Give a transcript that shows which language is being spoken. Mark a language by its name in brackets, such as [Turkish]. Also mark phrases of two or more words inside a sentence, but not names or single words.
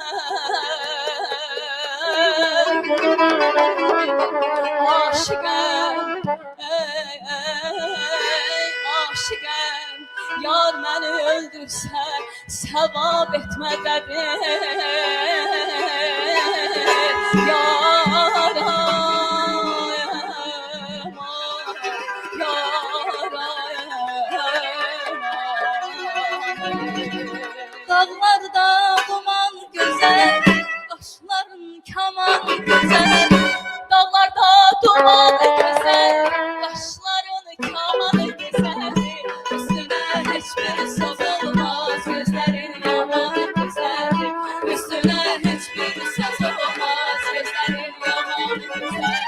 [Azerbaijani] Aşıqəm, aşıqəm, yar məni öldürsə sevab etməkdədir. [Turkish] Dağlarda duman güzel, qaşların kaman güzel. Dağlarda duman güzel, qaşların kaman güzel. Üstüne hiçbir söz olmaz, gözlerin yaman güzel. Üstüne hiçbir söz olmaz, gözlerin yaman güzel.